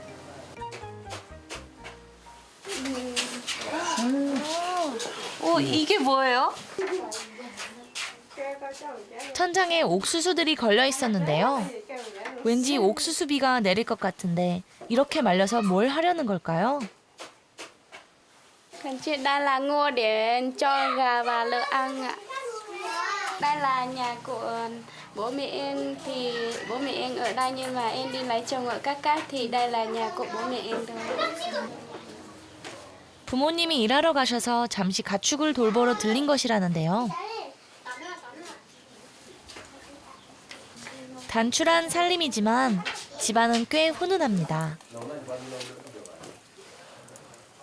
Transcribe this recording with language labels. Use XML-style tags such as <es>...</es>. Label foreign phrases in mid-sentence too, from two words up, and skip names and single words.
<ko>이게 뭐예요? 천장에 옥수수들이 걸려 있었는데요. 왠지 옥수수비가 내릴 것 같은데 이렇게 말려서 뭘 하려는 걸까요?</ko> <vi>Đây là ngô để cho gà và lợn ăn ạ. Đây là nhà của bố mẹ em thì bố mẹ em ở đây nhưng mà em đi lấy chồng ở các cát thì đây là nhà của bố mẹ em thôi.</vi> <ko>부모님이 일하러 가셔서 잠시 가축을 돌보러 들린 것이라는데요. 단출한 살림이지만 집안은 꽤 훈훈합니다.</ko>